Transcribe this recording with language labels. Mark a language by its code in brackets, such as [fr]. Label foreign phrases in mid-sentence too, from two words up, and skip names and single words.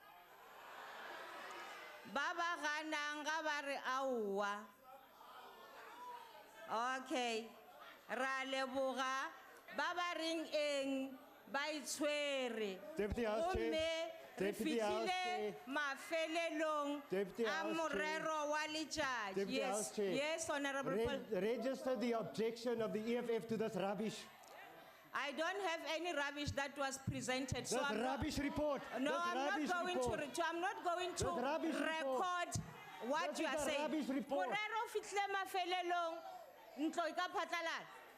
[nso] Ba ba ganang ga ba re aowa. [en] Okay. [nso] Ra leboga ba ba reng eng ba itshwere. [en] Deputy House Chair. [nso] Re [en] Deputy House [nso] fihlile [en] Chair. [nso] mafelelong [en] Deputy [nso] a [en] House [nso] morero wa letšatši. [en] Deputy Yes, House Chair. yes, Honorable Paul. Register the objection of the EFF to this rubbish. I don't have any rubbish that was presented. So This I'm not- rubbish report. No, This I'm not rubbish going report. I'm not going to This rubbish report. record what This you is are a saying. rubbish report. [nso] Morero o fihlile mafelelong, ntlo e ka phatlalala.